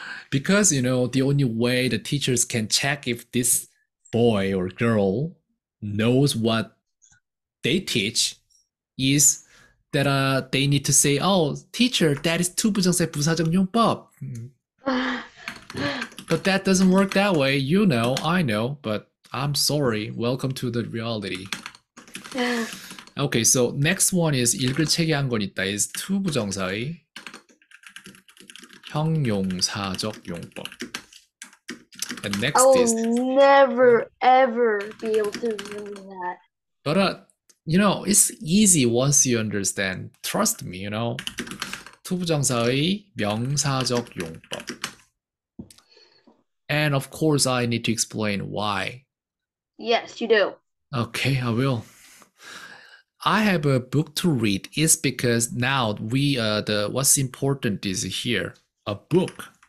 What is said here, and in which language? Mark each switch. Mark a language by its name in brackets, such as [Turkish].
[English] Because, you know, the only way the teachers can check if this boy or girl knows what they teach is that they need to say, oh, teacher, that is [Korean] 투부정사의 부사적 용법. [English] But that doesn't work that way. You know, I know, but I'm sorry. Welcome to the reality. Okay, so next one is [Korean] 읽을 책에 한 권 있다 [English] is to [Korean] 부정사의 형용사적 용법. [English] And next I will is never ever be able to remember that. but you know, it's easy once you understand. Trust me, you know. [Korean] to 부정사의 명사적 용법. [English] And of course, I need to explain why. Yes, you do. Okay, I will. I have a book to read. It's because now what's important is here, a book.